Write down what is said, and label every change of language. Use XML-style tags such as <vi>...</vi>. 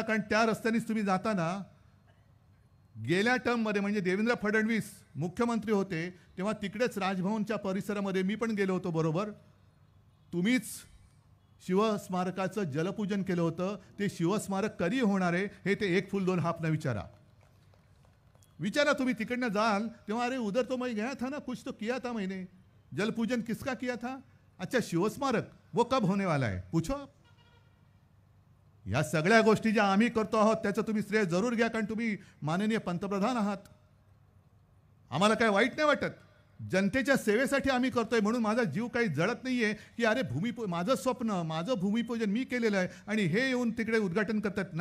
<mr>कारण त्या रस्त्यानेच तुम्ही जाताना गेल्या टर्ममध्ये म्हणजे देवेंद्र फडणवीस मुख्यमंत्री होते तेव्हा तिकडेच राजभवनच्या परिसरामध्ये मी पण गेलो होतो बरोबर. तुम्हीच शिवस्मारकाचं जलपूजन केलं होतं. ते शिवस्मारक कधी होणार आहे हे ते 1 फूल 2 हापना विचारा तुम्ही तिकडनं जाल तेव्हा</mr> <hi>अरे उधर तो मैं गया था ना, कुछ तो किया था मैंने, जलपूजन किसका किया था? अच्छा शिवस्मारक, वो कब होने वाला है पूछो.</hi> <mr>या सगळ्या गोष्टी ज्या आम्ही करतो आहोत त्याचं तुम्ही श्रेय जरूर घ्या, कारण तुम्ही माननीय पंतप्रधान आहात. आम्हाला काय वाईट नाही वाटत, जनतेच्या सेवेसाठी आम्ही करतोय म्हणून माझा जीव काही जळत नाहीये की अरे माझं स्वप्न, माझं भूमिपूजन मी केलेलं आहे आणि हे येऊन तिकडे उद्घाटन करतात.</mr>